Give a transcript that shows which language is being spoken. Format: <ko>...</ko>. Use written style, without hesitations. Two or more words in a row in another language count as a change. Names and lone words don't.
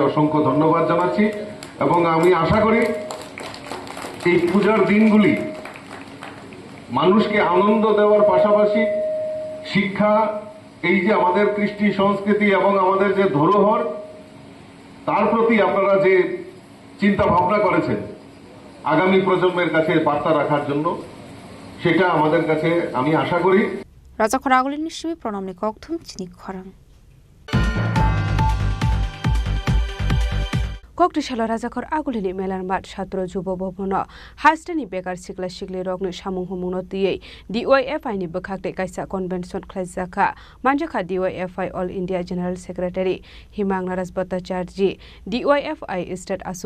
<bn>অসংখ্য ধন্যবাদ জানাচ্ছি এবং আমি আশা করি এই পূজার দিনগুলি মানুষকে আনন্দ দেওয়ার পাশাপাশি শিক্ষা এই যে আমাদের কৃষ্টি সংস্কৃতি এবং আমাদের যে ধরোহর তার প্রতি আপনারা যে চিন্তা ভাবনা করেছেন আগামী প্রজন্মের কাছে বার্তা রাখার জন্য সেটা আমাদের কাছে আমি আশা করি</bn> <trp>Rajakhor Agulini Shimi Pronamni Kokthum Chini Khorang Koktishala Rajakhor Agulini Melan Mat Shatro Jubo Bobono Hastani Bekar Sikla Shikli Rogni Shamung Humuno Tie DYFI ni Bekakte Kaisa Convention Klazaka Manjaka DYFI</trp> <en>All India General Secretary</en> <trp>Himang Naras Bhattacharjee DYFI State Asuk</trp>